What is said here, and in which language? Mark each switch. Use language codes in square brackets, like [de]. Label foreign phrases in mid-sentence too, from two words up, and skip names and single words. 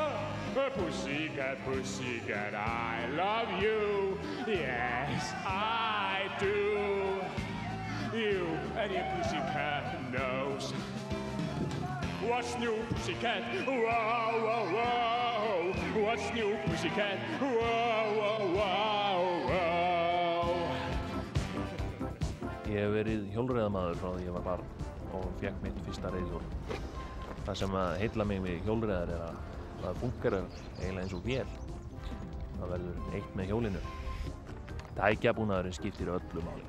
[en] Pussycat, I love you. Yes, I do. You and your pussycat nose. What's new, pussycat? Wow, wow, wow. What's new, pussycat? Wow, wow, wow, wow. [is] Ég hef verið hjólreiðamaður frá því ég var barn og fékk mitt fyrsta reiðhjól. Það sem að heilla mig við hjólreiðar að það fungerar eiginlega eins og vél. Það verður eitt með hjólinu. Tækjabúnaðurinn skiptir öllu máli.